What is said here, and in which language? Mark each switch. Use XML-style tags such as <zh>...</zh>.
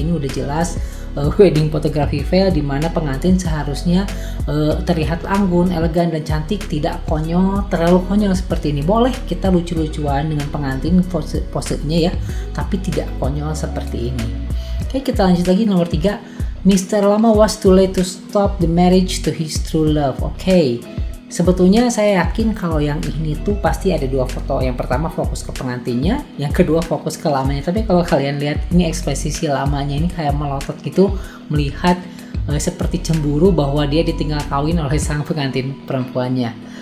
<id>Ini udah jelas</id> <en>wedding photography fail,</en> <id>dimana pengantin seharusnya terlihat anggun, elegan dan cantik, tidak konyol, terlalu konyol seperti ini. Boleh kita lucu-lucuan dengan pengantin posenya ya, tapi tidak konyol seperti ini. Oke, kita lanjut lagi nomor 3. Mr.</id> <en>Lama was too late to stop the marriage to his true love.</en> <id>Oke, sebetulnya saya yakin kalau yang ini tuh pasti ada dua foto. Yang pertama fokus ke pengantinnya, yang kedua fokus ke lamanya. Tapi kalau kalian lihat ini ekspresi si lamanya ini kayak melotot gitu, melihat seperti cemburu bahwa dia ditinggal kawin oleh sang pengantin perempuannya.</id>